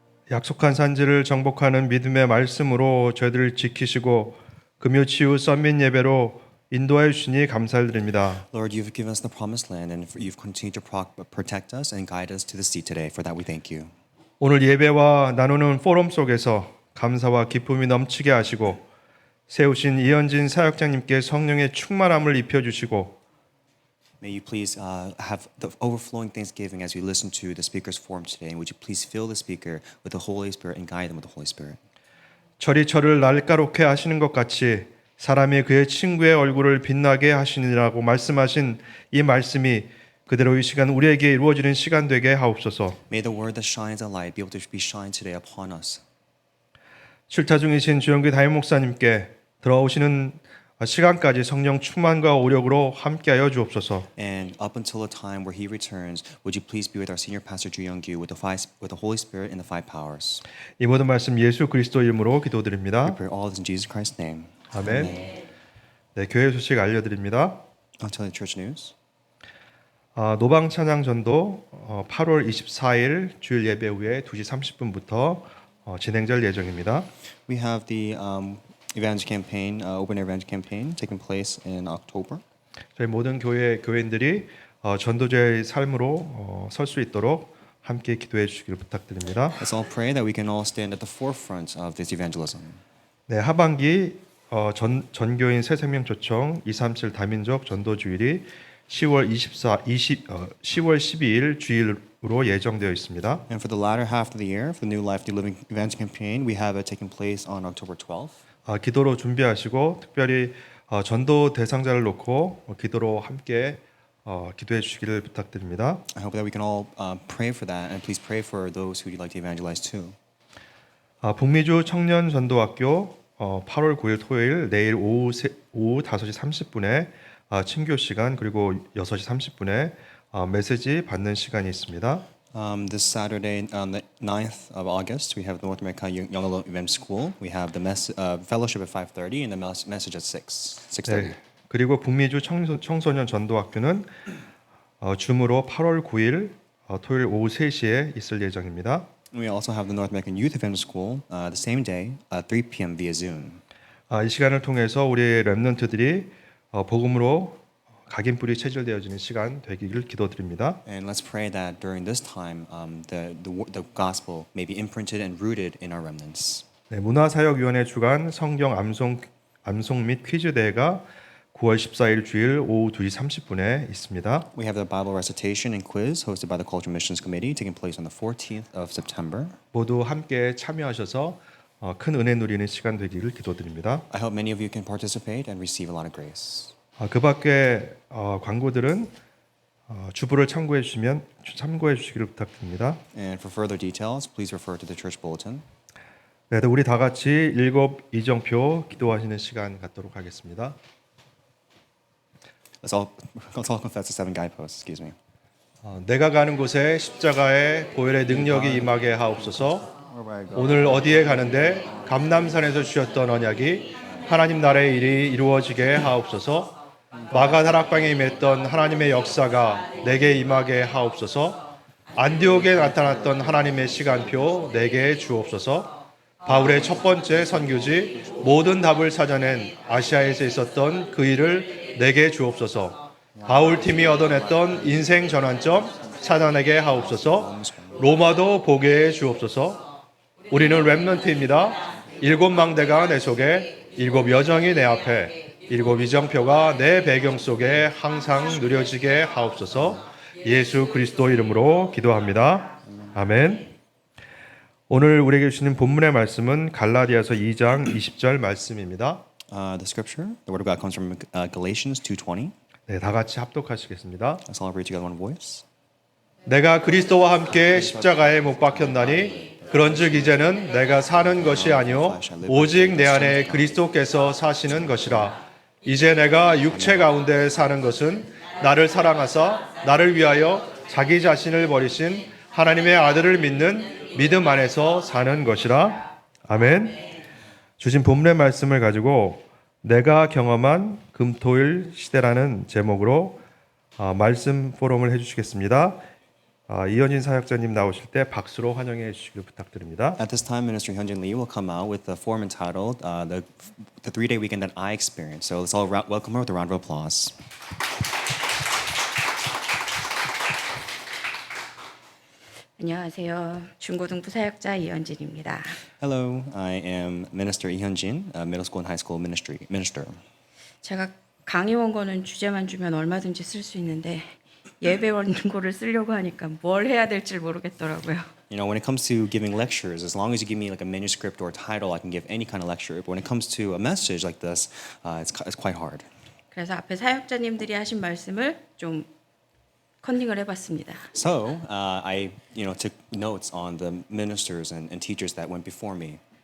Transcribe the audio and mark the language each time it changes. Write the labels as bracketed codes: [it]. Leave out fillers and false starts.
[ko] 약속한 산지를 정복하는 믿음의 말씀으로 저희들을 지키시고 금요 치유 썬밋 예배로 인도하여 주시니 감사를 드립니다. [en] Lord, you've given us the promised land and you've continued to protect us and guide us to the sea today. For that we thank you. [ko] 오늘 예배와 나누는 포럼 속에서 감사와 기쁨이 넘치게 하시고 세우신 이현진 사역자님께 성령의 충만함을 입혀주시고 [en] May you please have the overflowing thanksgiving as we listen to the speaker's forum today. And would you please fill the speaker with the Holy Spirit and guide them with the Holy Spirit. [ko] 철이 저를 날카롭게 하시는 것 같이 사람이 그의 친구의 얼굴을 빛나게 하시니라고 말씀하신 이 말씀이 그대로 이 시간 우리에게 이루어지는 시간 되게 하옵소서. [en] May the word that shines a light be able to be shined today upon us. [ko] 출타 중이신 주영기 담임 목사님께 들어오시는 시간까지 성령 충만과 오력으로 함께하여 주옵소서. [en] And up until the time where he returns, would you please be with our senior pastor Ju Young-gyu with the Holy Spirit and the five powers. [ko] 이 모든 말씀 예수 그리스도 이름으로 기도드립니다. [en] We pray all this in Jesus Christ's name. [ko] 아멘. 네, 교회 소식 알려드립니다. [en] I'll tell you church news. [ko] 노방 찬양 전도 8월 24일 주일 예배 후에 2시 30분부터 진행될 예정입니다. [en] We have the evangel campaign, open air evangel campaign, taking place in October. [ko] 저희 모든 교인들이 전도자의 삶으로 설 수 있도록 함께 기도해 주시기를 부탁드립니다. [en] Let's all pray that we can all stand at the forefront of this evangelism. [ko] 네, 하반기 전교인 새생명 초청 237 다민족 전도 주일이 10월 12일 주일로 예정되어 있습니다. [en] And for the latter half of the year, for the New Life, New Living Evangel campaign, we have it taking place on October 12th. [ko] 기도로 준비하시고 특별히 전도 대상자를 놓고 기도로 함께 기도해 주시기를 부탁드립니다. [en] I hope that we can all pray for that, and please pray for those who you'd like to evangelize to. [ko] 북미주 청년 전도학교 8월 9일 토요일 내일 오후 5시 30분에 친교 시간 그리고 6시 30분에 메시지 받는 시간이 있습니다. [en] This Saturday, on the 9th of August, we have the North America Young Adult Event School. We have the fellowship at 5:30 and the message at 6:30. [ko] 네, 그리고 북미주 청소년 전도학교는 줌으로 8월 9일 토요일 오후 3시에 있을 예정입니다. [en] We also have the North American Youth Event School the same day, 3 p.m. via Zoom. [ko] 이 시간을 통해서 우리의 렘넌트들이 복음으로 각인뿔이 체질되어지는 시간 되기를 기도드립니다. [en] And let's pray that during this time, the gospel may be imprinted and rooted in our remnants. [ko] 네, 문화사역위원회 주간 성경 암송 및 퀴즈 대회가 9월 14일 주일 오후 2시 30분에 있습니다. [en] We have the Bible recitation and quiz hosted by the Culture Missions Committee taking place on the 14th of September. [ko] 모두 함께 참여하셔서 큰 은혜 누리는 시간 되기를 기도드립니다. [en] I hope many of you can participate and receive a lot of grace. [ko] 그 밖에 광고들은 주부를 참고해 주시기를 부탁드립니다. [en] And for further details, please refer to the church bulletin. [ko] 네, 우리 다 같이 일곱 이정표 기도하시는 시간 갖도록 하겠습니다. [en] Let's all confess the 7 guideposts. Excuse me. [ko] 내가 가는 곳에 십자가의 보혈의 능력이 임하게 하옵소서. 오늘 어디에 가는데 감람산에서 주셨던 언약이 하나님 나라의 일이 이루어지게 하옵소서. 마가 다락방에 임했던 하나님의 역사가 내게 임하게 하옵소서. 안디옥에 나타났던 하나님의 시간표 내게 주옵소서. 바울의 첫 번째 선교지 모든 답을 찾아낸 아시아에서 있었던 그 일을 내게 주옵소서. 바울 팀이 얻어냈던 인생 전환점 찾아내게 하옵소서. 로마도 보게 해 주옵소서. 우리는 렘넌트입니다. 7 망대가 내 속에, 7 여정이 내 앞에, 7 이정표가 내 배경 속에 항상 누려지게 하옵소서. 예수 그리스도 이름으로 기도합니다. 아멘. 오늘 우리에게 주시는 본문의 말씀은 갈라디아서 2장 20절 말씀입니다. [en] The scripture, the word of God comes from Galatians 2:20. [ko] 네, 다 같이 합독하시겠습니다. [en] Let's all read together one voice. [ko] 내가 그리스도와 함께 십자가에 못 박혔나니 그런즉 이제는 내가 사는 것이 아니요 오직 내 안에 그리스도께서 사시는 것이라. 이제 내가 육체 가운데 사는 것은 나를 사랑하사 나를 위하여 자기 자신을 버리신 하나님의 아들을 믿는 믿음 안에서 사는 것이라. 아멘. 주신 본문의 말씀을 가지고 내가 경험한 금토일 시대라는 제목으로 말씀 포럼을 해주시겠습니다. 이현진 사역자님 나오실 때 박수로 환영해 주시길 부탁드립니다. [en] At this time, Minister Hyunjin Lee will come out with the form entitled the 3-day weekend that I experienced. So let's all welcome her with a round of applause. [ko] 안녕하세요. 중고등부 사역자 이현진입니다. [en] Hello, I am Minister Lee Hyunjin, middle school and high school minister. [ko] 제가 강의 원고는 주제만 주면 얼마든지 쓸 수 있는데 예배 원고를 쓰려고 하니까 뭘 해야 될지 모르겠더라고요. [en] You know, when it comes to giving lectures, as long as you give me like a manuscript or a title, I can give any kind of lecture. But when it comes to a message like this, it's quite hard. [ko] 그래서 앞에 사역자님들이 하신 말씀을 좀 컨닝을 해봤습니다. [en] So I, took notes on the ministers and teachers that went before me.